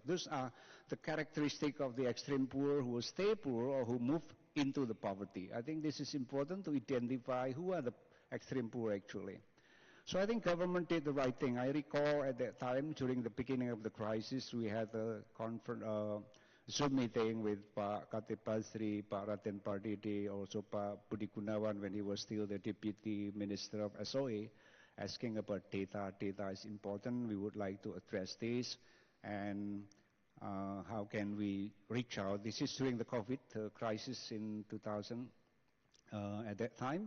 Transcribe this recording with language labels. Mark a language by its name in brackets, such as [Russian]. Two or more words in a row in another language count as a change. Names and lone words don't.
[English] Those are the characteristics of the extreme poor who stay poor or who move into the poverty. I think this is important to identify who are the extreme poor actually. So I think government did the right thing. I recall at that time, during the beginning of the crisis, we had a Zoom meeting with Pak Khatib Basri, Pak Raden Pardede, also Pak Budi Gunawan when he was still the Deputy Minister of SOE, asking about data. Data is important. We would like to address this. And how can we reach out? This is during the COVID crisis in 2000 at that time.